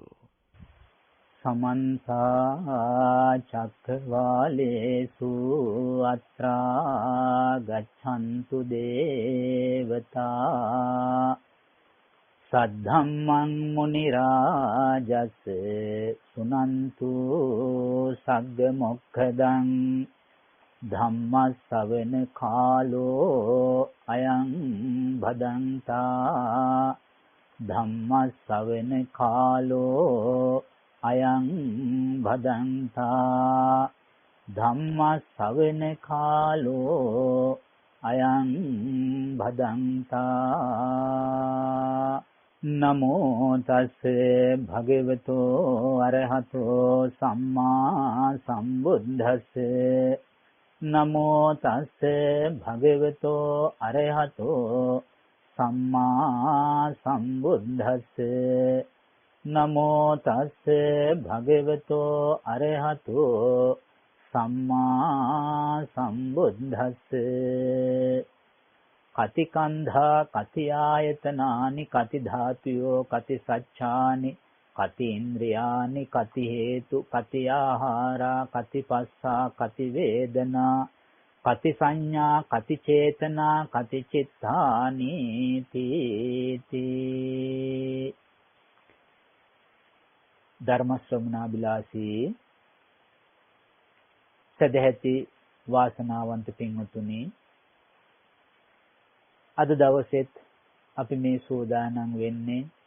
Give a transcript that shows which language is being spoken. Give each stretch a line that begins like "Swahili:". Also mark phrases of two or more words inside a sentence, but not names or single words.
Pali: සමන්ත චක්කවාලේසු අත්‍රා ගච්ඡන්තු දේවතා සද්ධම්මං මුනි රාජස් සුනන්තු සග්ග මොක්ඛදං ධම්ම ශ්‍රවණ කාලෝ අයං භදන්තා ධම්ම ශ්‍රවණ කාලෝ අයං භදන්තා ධම්ම ශ්‍රවණ කාලෝ අයං භදන්තා. නමෝ තස් භගවතෝ අරහතෝ සම්මා සම්බුද්දස්ස. නමෝ තස් භගවතෝ අරහතෝ සම්මා සම්බුද්දස්ස. නමෝ තස් භගවතෝ අරහතෝ සම්මා සම්බුද්දස්ස. කතිකන්ධා කති ආයතනානි කති ධාතුයෝ කති සච්ඡානි කති ඉන්ද්‍රියානි කති හේතු කති ආහාරා කති පස්සා කති වේදනා කති සංඥා කති චේතනා කති චිත්තානි තීති.
Sinhala: ධර්ම ශ්‍රවණාබිලාසී සදැහැති වාසනාවන්ත පින්වතුනි, අද දවසෙත් අපි මේ සූදානම් වෙන්නේ